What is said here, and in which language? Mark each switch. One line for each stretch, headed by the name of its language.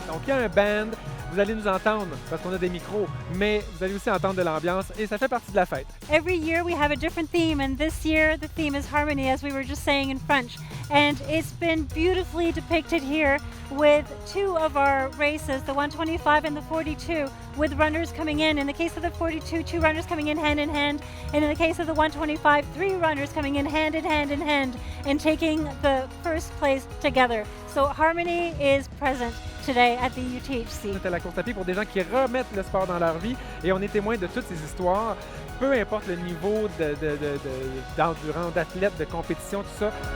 French: Il y a un band, vous allez nous entendre parce qu'on a des micros, mais vous allez aussi entendre de l'ambiance et ça fait partie de la fête.
English: Every year we have a different theme, and this year the theme is harmony, as we were just saying in French. And it's been beautifully depicted here with 2 of our races, the 125 and the 42, with runners coming in. In the case of the 42, 2 runners coming in hand, and in the case of the 125, 3 runners coming in hand, and taking the first place together. So harmony is present today at the UTHC.
French: C'était la course à pied pour des gens qui remettent le sport dans leur vie et on est témoin de toutes ces histoires, peu importe le niveau d'endurance, d'athlète, de compétition, tout ça.